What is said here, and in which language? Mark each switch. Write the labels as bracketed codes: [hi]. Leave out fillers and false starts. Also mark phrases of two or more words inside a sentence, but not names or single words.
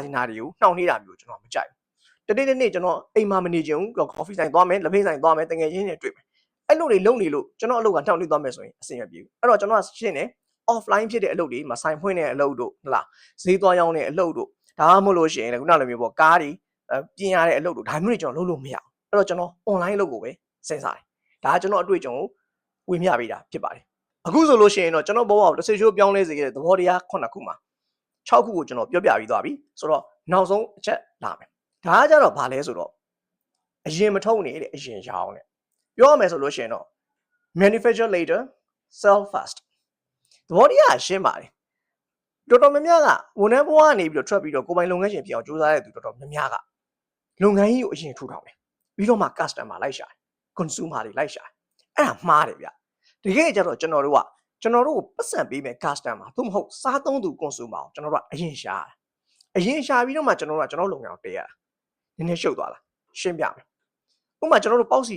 [my] င်တာတွေကိုနှောင့်နှေးတာမျိုးကျွန်တော်မကြိုက်ဘူး။တနေ့ကျွန်တော်အိမ်မှာမနေချင်ဘူး။ coffee ဆိုင်သွားမယ်၊လက်ဖေးဆိုင်သွားမယ်၊တငယ်ချင်းတွေတွေ့မယ်။အဲ့လိုတွေလုပ်နေလို့ကျွန်တော်အလုပ်ကနှောင့်နှေးသွားမယ်ဆိုရင်အဆင်မပြေဘူး။အဲ့တော့ကျွန်တော်ကရှင်းတယ် offline ဖြစ်တဲ့အလုပ်တွေမှာဆိုင်ဖွင့်တဲ့အလုပ်တို့ဟုတ်လားဈေးသွားရောင်းတဲ့အလုပ်တို့ဒါမှမဟုတ်လို့ရှိရင်လည်းခုနလိုမျိုးပေါ့ကားတွေပြင်ရတဲ့အလုပ်တို့ဒါမျိုးတွေကျွန်တော်လုပ်လို့မရအောင်အဲ့တော့ကျွန်တော် online အလုပ်ကိုပဲစဉ်းစားတယ်ဒါကကျွန်တော်အတွေ့အကြုံကိုဝေမျှပေးတာဖြစ်ပါတယ်အခုဆိုလို့ရှိရင်တော့ကျွန်တော်ဘဝကိုတစ်စိတ်ချိုးပြောင်းလဲစေခဲ့တဲ့သဘောတရား9ခုမှာ6 ခုကိုကျွန်တော်ပြောပြပြီးသွားပြီဆိုတော့နောက်ဆုံးအချက်လာမယ်ဒါကကြတော့ဘာလဲဆိုတော့အရင်မထုတ်နေတဲ့အရင်ရောင်းတဲ့ပြောရမယ်ဆိုလို့ ရှိရင်တော့ [en] manufacture later sell fast [my] သဘောတရားရှင်းပါတယ်တော်တော်များများကဝန်ထမ်းဘဝကနေပြီးတော့ထွက်ပြီးတော့ကိုယ်ပိုင်လုပ်ငန်းရှင်ဖြစ်အောင်ကြိုးစားတဲ့သူတော်တော်များများကလုပ်ငန်းကြီးကိုအရင်ထူထောင်တယ်ပြီးတော့မှ customer လိုက်ရှာတယ် consumer တွေလိုက်ရှာတယ်အဲ့ဒါမှားတယ်ဗျတကယ်ကြတော့ကျွန်တော်တို့ကိုပတ်စံပေးမယ် customer သို့မဟုတ်စားသုံးသူ consumer ကိုကျွန်တော်တို့ကအရင်ရှာတာအရင်ရှာပြီးတော့မှကျွန်တော်တို့ကကျွန်တော်လုပ်ငန်းကိုတည်ရတာနည်းနည်းရှုပ်သွားလားရှင်းပြမယ်ဥပမာကျွန်တော်တို့ပေါက်စီ